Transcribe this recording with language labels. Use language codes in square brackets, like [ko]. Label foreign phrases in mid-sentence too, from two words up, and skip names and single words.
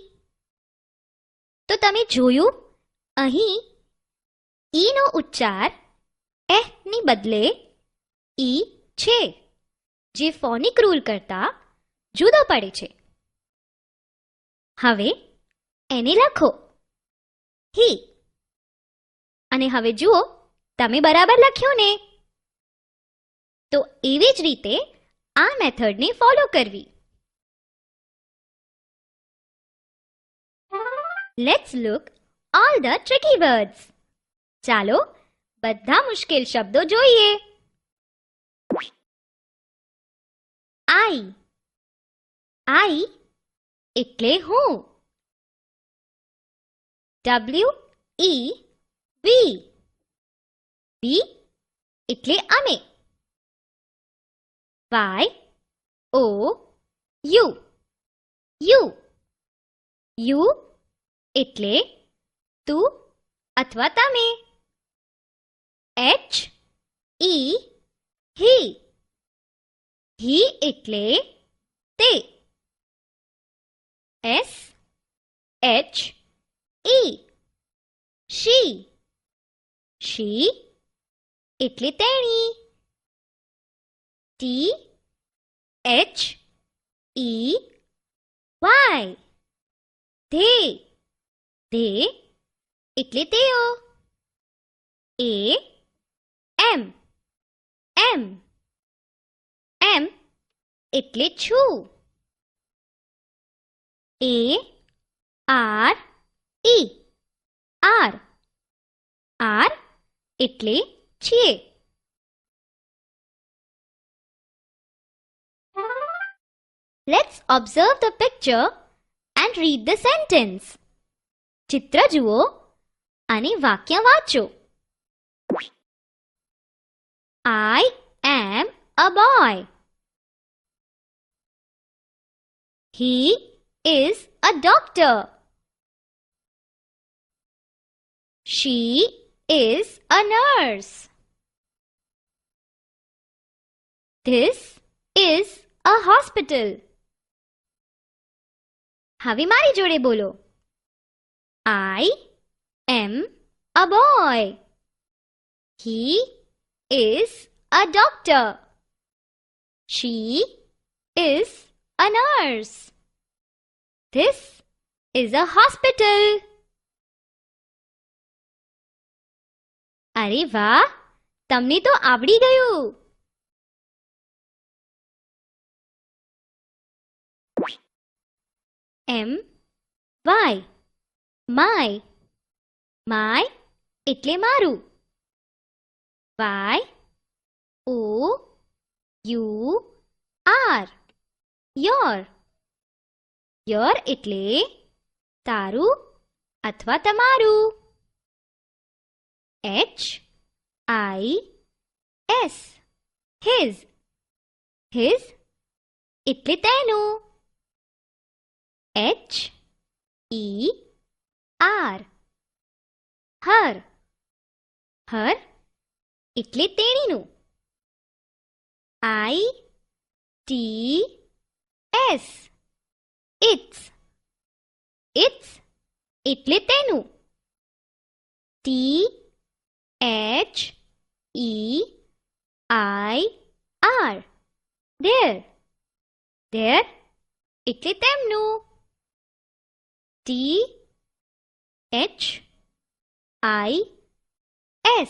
[gu] તો તમે જોયું અહીં ઈ નો ઉચ્ચાર એહ ની બદલે ઈ છે, જે [en] phonic rule [gu] કરતા જુદો પડે છે. હવે એને લખો હી. અને હવે જુઓ તમે બરાબર લખ્યું ને. તો એવી જ રીતે આ [en] methodને follow [gu] કરવી. [en] Let's look all the tricky words. [gu] ચાલો બધા મુશ્કેલ શબ્દો જોઈએ. I એટલે હું. [en] W-E-V. [gu] V એટલે અમે. [en] Y-O-U. [gu] U એટલે તું અથવા તમે. [en] H-E he. [gu] he એટલે તે. [en] S-H-E she. [gu] she એટલે તેણી. [en] T-H-E-Y they. [gu] તે એટલે તેઓ. A-M એટલે છું. A-R-E R એટલે છીએ. [en] Let's observe the picture and read the sentence. [gu] ચિત્ર જુઓ અને વાક્ય વાંચો. [en] I am a boy. He is a doctor. She is a nurse. This is a hospital. [gu] હવે મારી જોડે બોલો. [en] I am a boy. He is a doctor. She is a nurse. This is a hospital. [gu] અરે વાહ, તમને તો આવડી ગયું. [en] M-Y my. [gu] My એટલે મારું. [en] Y-O-U-R your. [gu] your એટલે તારું અથવા તમારું. [en] H-I S. His. [gu] His એટલે તેનું. [en] H E R. Her. Her [gu] એટલે તેણીનું. [en] I T S. Its. Its [gu] એટલે તેનું. [en] T H E I R. Their. Their [gu] એટલે તેમનું. [en] T H I S.